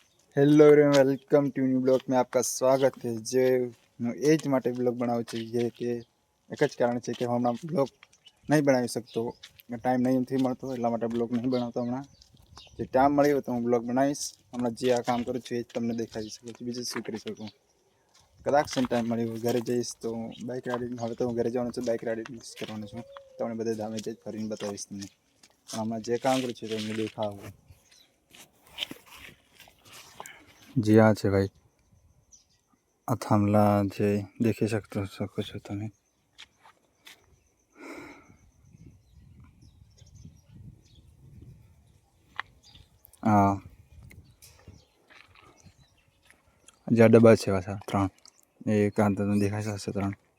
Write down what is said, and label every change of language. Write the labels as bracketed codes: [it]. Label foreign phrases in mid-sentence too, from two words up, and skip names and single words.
[en] Hello everyone, welcome to new blog [hi] में आपका स्वागत है। [gu] जे હું એ જ માટે બ્લોગ બનાવું છું જે કે એક જ કારણ છે કે હું હમણાં બ્લોગ નહીં બનાવી શકતો, ટાઈમ નહીં નથી મળતો, એટલા માટે બ્લોગ નહીં બનાવતો. હમણાં જે ટાઈમ મળ્યો તો હું બ્લોગ બનાવીશ. હમણાં જે આ કામ કરું છું એ જ તમને દેખાડી શકું છું, બીજું શું કરી શકું. કદાચ ટાઈમ મળ્યો ઘરે જઈશ તો [en] bike riding, [gu] હવે તો હું ઘરે જવાનું છું, [en] bike riding [gu] કરવાનું છું. તમને બધે ધામે જ ફરીને બતાવીશ તમને. પણ હમણાં જે કામ કરું છું તો તમને દેખાવું. [hi] जी हाँ है भाई, [gu] આ થાંભલા જે દેખી શકો છો તમે. હા, જે ડબ્બા છે પાછા 3, એક આ તમને દેખાય છે 3.